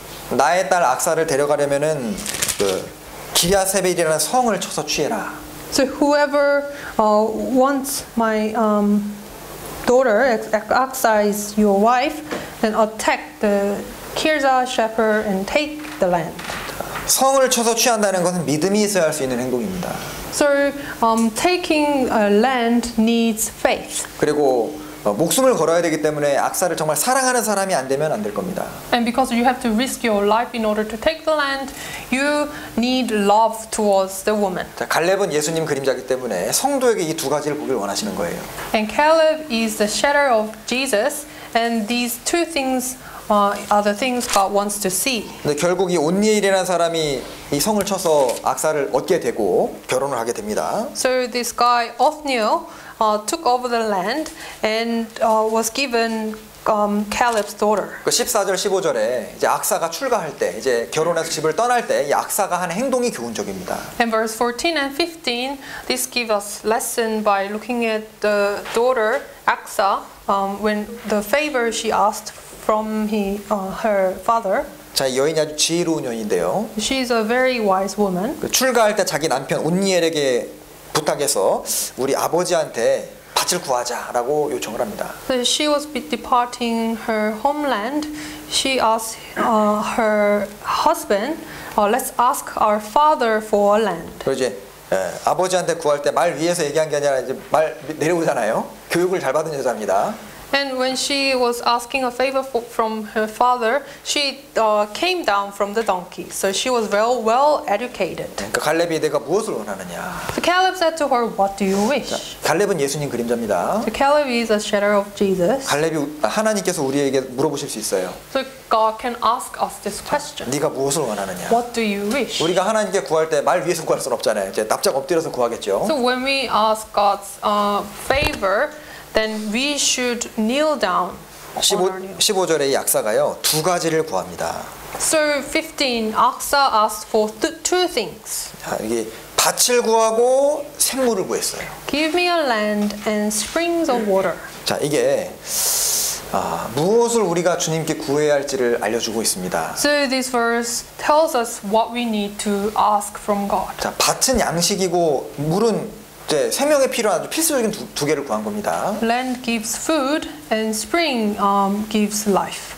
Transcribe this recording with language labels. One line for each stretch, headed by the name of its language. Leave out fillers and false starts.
Korean: 나의 딸 악사를 데려가려면은 그 기랴세벨이라는 성을 쳐서 취해라.
English: So whoever wants my daughter, Aksa is your wife, then attack the Kirza shepherd and take the land.
Korean: 성을 쳐서 취한다는 것은 믿음이 있어야 할 수 있는 행동입니다.
English: So taking a land needs faith.
Korean: 그리고 목숨을 걸어야 되기 때문에 악사를 정말 사랑하는 사람이 안 되면 안 될 겁니다.
English: And because you have to risk your life in order to take the land, you need love towards the woman.
Korean: 자, 갈렙은 예수님 그림자이기 때문에 성도에게 이 두 가지를 보길 원하시는 거예요.
English: And Caleb is the shadow of Jesus, and these two things are the things God wants to see.
Korean: 근데 결국 이 온니엘이라는 사람이 이 성을 쳐서 악사를 얻게 되고 결혼을 하게 됩니다.
English: So this guy Othniel took over the land and was given Caleb's daughter.
Korean: 그 14절 15절에 이제 악사가 출가할 때 이제 결혼해서 집을 떠날 때 이 악사가 하는 행동이 교훈적입니다.
English: And verse 14 and 15, this gives us lesson by looking at the daughter Aksa when the favor she asked from her father.
Korean: 자, 이 여인이 아주 지혜로운 여인인데요.
English: She's a very wise woman.
Korean: 그 출가할 때 자기 남편 온니엘에게 부탁해서 우리 아버지한테 밭을 구하자라고 요청을 합니다.
English: So she was departing her homeland. She asked her husband, let's ask our father for land.
Korean: 그리고 이제 아버지한테 구할 때 말 위에서 얘기한 게 아니라 이제 말 내려오잖아요. 교육을 잘 받은 여자입니다.
English: And when she was asking a favor from her father, she came down from the donkey. So she was well educated.
Korean: 그러니까 갈렙이 내가 무엇을 원하느냐.
English: So Caleb said to her, what do you wish?
Korean: 갈렙은 예수님 그림자입니다.
English: So Caleb is a shadow of Jesus.
Korean: 갈렙이 하나님께서 우리에게 물어보실 수 있어요.
English: So God can ask us this question.
Korean: 네가 무엇을 원하느냐.
English: What do you wish?
Korean: 우리가 하나님께 구할 때 말 위에서 구할 수는 없잖아요. 이제 납작 엎드려서 구하겠죠.
English: So when we ask God's favor, then we should kneel down.
Korean: 15절에 이 악사가요 두 가지를 구합니다.
English: So 15, Aksa asked for two things.
Korean: 자, 이게 밭을 구하고 생물을 구했어요.
English: Give me a land and springs of water.
Korean: 자, 이게 무엇을 우리가 주님께 구해야 할지를 알려주고 있습니다.
English: So this verse tells us what we need to ask from God.
Korean: 자, 밭은 양식이고 물은 이제 생명에 필요한 아주 필수적인 두 개를 구한 겁니다.
English: Land gives food and spring gives life.